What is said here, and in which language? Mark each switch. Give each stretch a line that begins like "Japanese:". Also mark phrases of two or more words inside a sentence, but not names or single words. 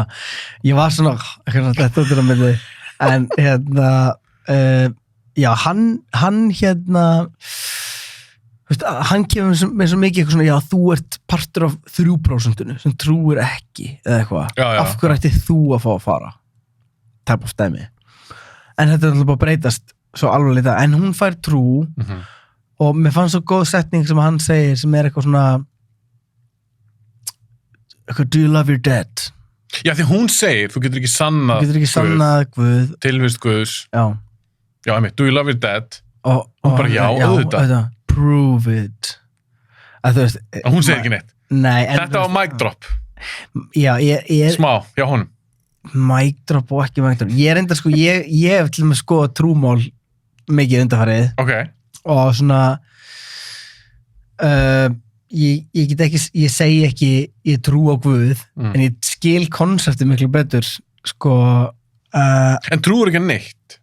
Icelandic: Ég var svona þetta út á milli en já, hann hann kemur með svo mikið eitthvað svona, já, þú ert partur af 3% sem trúir ekki eða eitthvað, af hverju ætti þú að fá að fara
English: type of
Icelandic: dæmi en þetta er alltaf bara breytast svo alveg litað, en hún fær trú og mér fannst svo góð setning sem hann segir sem er eitthvað svona eitthvað,
English: do you love your dead?
Icelandic: Já, því hún segir, þú getur ekki sannað Guð, tilvist Guðs já,
English: do you love your dead?
Icelandic: Og bara já, auðvitað.
English: Prove it
Icelandic: að þú veist hún segir ekki neitt. Nei, þetta var
English: mic drop.
Icelandic: Já, ég smá, já honum.
English: Mic drop
Icelandic: og ekki
English: mic drop.
Icelandic: Ég er enda sko, ég hef til og með skoða trúmál mikið undanfarið. Okay. Og svona ég get ekki, ég segi ekki ég trú á Guð, en ég skil konseptið miklu betur sko en trúur ekki neitt?